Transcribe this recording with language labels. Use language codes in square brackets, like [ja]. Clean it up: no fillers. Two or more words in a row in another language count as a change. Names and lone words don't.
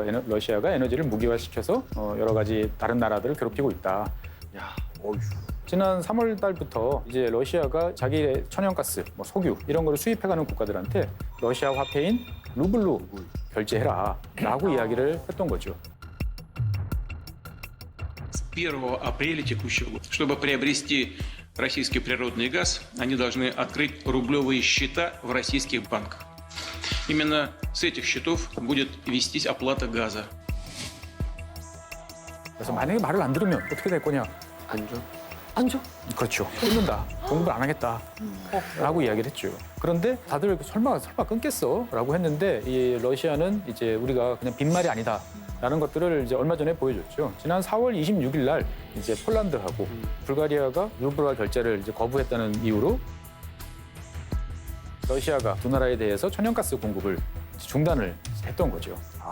[ko] 러시아가 에너지를 무기화시켜서 여러 가지 다른 나라들을 괴롭히고 있다. 야, 지난 3월 달부터 이제 러시아가 자기의 천연가스, 뭐 석유 이런 거를 수입해가는 국가들한테 러시아 화폐인 루블로 결제해라라고 이야기를 했던 거죠. [ru] С 1 апреля текущего года. Чтобы приобрести российский природный газ, они должны открыть рублевые счета в российских банках. Именно с этих счетов будет вестись оплата газа. [ko] 그래서 만약에 말을 안 들으면 어떻게 될 거냐? 안 줘? 안 줘? 그렇죠. 끊는다. 공급을 안 하겠다. 라고 이야기를 했죠. 그런데 다들 설마 끊겠어? 라고 했는데 이 러시아는 이제 우리가 그냥 빈말이 아니다. 라는 것들을 이제 얼마 전에 보여줬죠. 지난 4월 26일 날 이제 폴란드하고 불가리아가 루블화 결제를 이제 거부했다는 이유로 러시아가 두 나라에 대해서 천연가스 공급을 중단을 했던 거죠.